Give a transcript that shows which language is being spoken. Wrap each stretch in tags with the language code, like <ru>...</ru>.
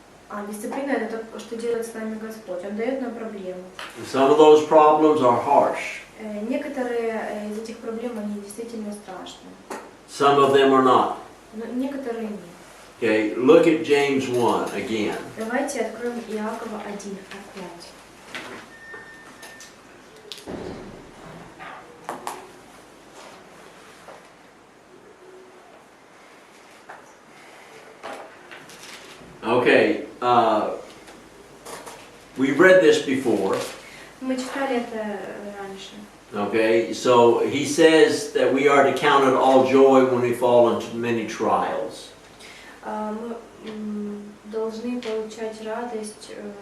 <ru>Он, дисциплина – это то, что делает с нами Господь. Он дает нам проблемы.</ru> <en>And some of those problems are harsh.</en> <ru>Некоторые из этих проблем, они действительно страшные.</ru> <en>Some of them are not.</en> <ru>Но некоторые нет.</ru> <en>Okay. Look at James 1 again.</en> <ru>Давайте откроем Иакова 1 опять.</ru> <en>Okay. We've read this before.</en> <ru>Мы читали это раньше.</ru> <en>Okay, so he says that we are to count it all joy when we fall into many trials.</en> <ru>Мы должны получать радость.</ru>